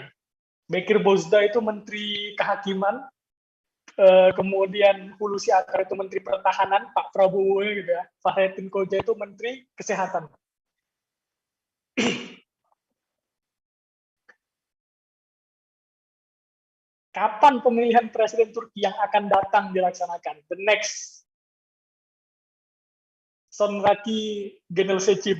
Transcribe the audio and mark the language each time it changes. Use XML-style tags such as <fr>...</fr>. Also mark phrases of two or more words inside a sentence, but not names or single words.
<id>Bekir Bozdağ itu Menteri Kehakiman, kemudian Hulusi Akar itu Menteri Pertahanan, Pak Prabowo gitu ya. Fahrettin Koca itu Menteri Kesehatan. Kapan pemilihan presiden Turki yang akan datang dilaksanakan?</id> <en>The next.</en> <tr>Sonraki Genel Seçim.</tr>